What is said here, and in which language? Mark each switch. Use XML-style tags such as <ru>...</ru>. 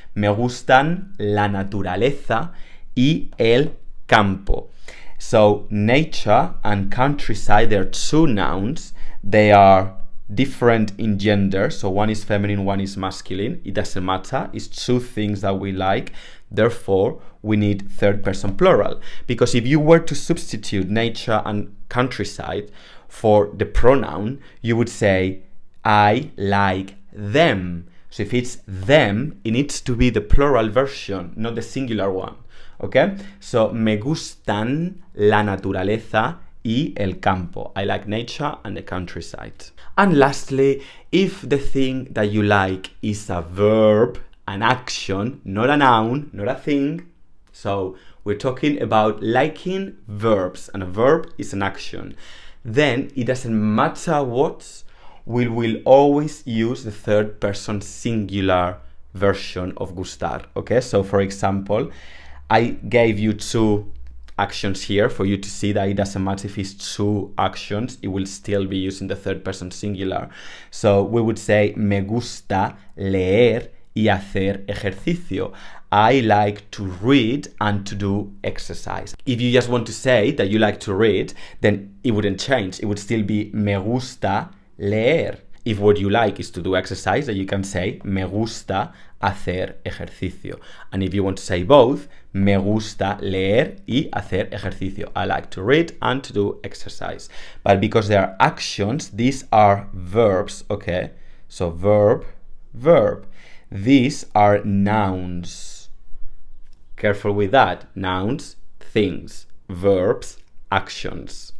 <es>Me gustan la naturaleza y el campo.</es> <en>So nature and countryside, they're two nouns. They are different in gender. So one is feminine, one is masculine. It doesn't matter. It's two things that we like. Therefore, we need third person plural. Because if you were to substitute nature and countryside for the pronoun, you would say, I like them. So if it's them, it needs to be the plural version, not the singular one.</en> <es>Okay, so me gustan la naturaleza y el campo.</es> <en>I like nature and the countryside. And lastly, if the thing that you like is a verb, an action, not a noun, not a thing, so we're talking about liking verbs, and a verb is an action, then it doesn't matter what, we will always use the third person singular version of gustar. Okay, so for example, I gave you two actions here for you to see that it doesn't matter if it's two actions, it will still be using the third person singular.</en> <es>So we would say, me gusta leer y hacer ejercicio.</es> <en>I like to read and to do exercise. If you just want to say that you like to read, then it wouldn't change. It would still be</en> <es>me gusta leer.</es> <en>If what you like is to do exercise, then you can say</en> <es>me gusta hacer ejercicio.</es> <en>And if you want to say both,</en> <es>me gusta leer y hacer ejercicio.</es> <en>I like to read and to do exercise. But because they are actions, these are verbs, okay? So verb, verb. These are nouns. Careful with that. Nouns, things. Verbs, actions.</en>